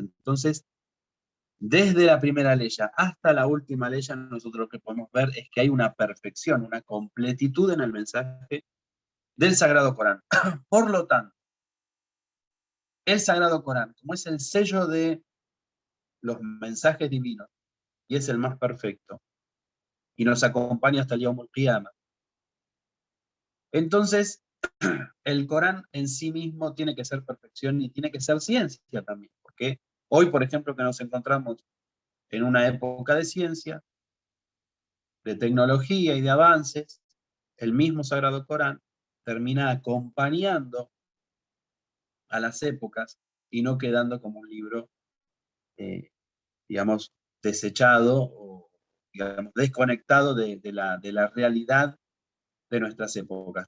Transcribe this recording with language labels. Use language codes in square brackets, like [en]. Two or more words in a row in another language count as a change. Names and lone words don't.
[es] Entonces, desde la primera ley hasta la última ley, nosotros lo que podemos ver es que hay una perfección, una completitud en el mensaje del Sagrado Corán. Por lo tanto, el Sagrado Corán, como es el sello de los mensajes divinos, y es el más perfecto, y nos acompaña hasta el [ar] يوم القيامة. [es] Entonces, el Corán en sí mismo tiene que ser perfección y tiene que ser ciencia también, porque hoy, por ejemplo, que nos encontramos en una época de ciencia, de tecnología y de avances, el mismo Sagrado Corán termina acompañando a las épocas y no quedando como un libro, digamos, desechado o, digamos, desconectado de la realidad de nuestras épocas.